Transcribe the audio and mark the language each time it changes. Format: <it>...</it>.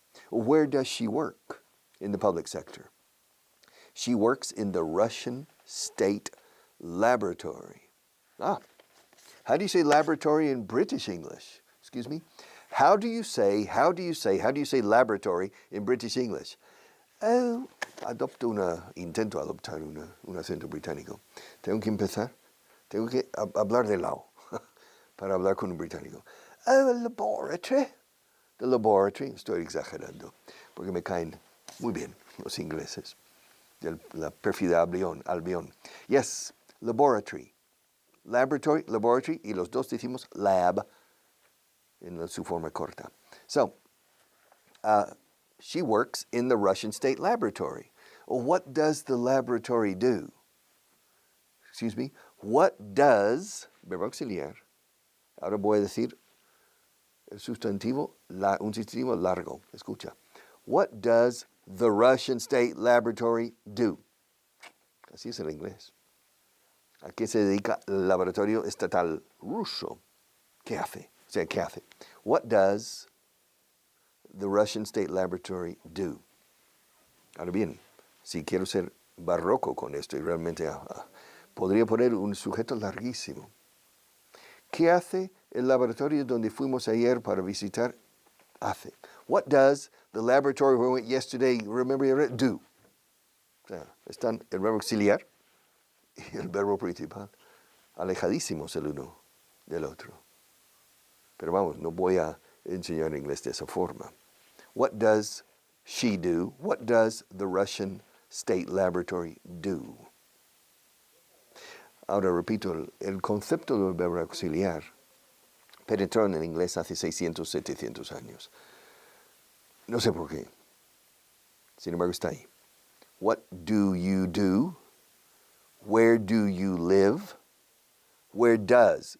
<en>Where does she work in the public sector? She works in the Russian State Laboratory. How do you say laboratory in British English? Excuse me? How do you say laboratory in British English?</en> <es>Intento adoptar un acento británico. Tengo que empezar, tengo que hablar de lado para hablar con un británico.</es> <en>Laboratory. The laboratory,</en> <es>estoy exagerando, porque me caen muy bien los ingleses. La pérfida Albion.</es> <en>Yes, laboratory.</en> <es>Laboratory, y los dos decimos lab en su forma corta.</es> <en>So, she works in the Russian State Laboratory. Well, what does the laboratory do? Excuse me. What does,</en> <es>verbo auxiliar, ahora voy a decir el sustantivo, un sustantivo largo. Escucha.</es> <en>What does the Russian State Laboratory do?</en> <es>Así es el inglés. ¿A qué se dedica el laboratorio estatal ruso? ¿Qué hace? O sea, ¿qué hace?</es> <en>What does the Russian State Laboratory do?</en> <es>Ahora bien, si quiero ser barroco con esto y realmente podría poner un sujeto larguísimo. ¿Qué hace el laboratorio donde fuimos ayer para visitar? Hace.</es> <en>What does the laboratory where we went yesterday, remember, do?</en> <es>O sea, están el verbo auxiliar y el verbo principal alejadísimos el uno del otro. Pero vamos, no voy a enseñar inglés de esa forma.</es> <en>What does she do? What does the Russian State Laboratory do?</en> <es>Ahora repito, el concepto del verbo auxiliar penetró en el inglés hace 600, 700 años. No sé por qué. Sin embargo, está ahí.</es> <en>What do you do? Where do you live? Where does?</en>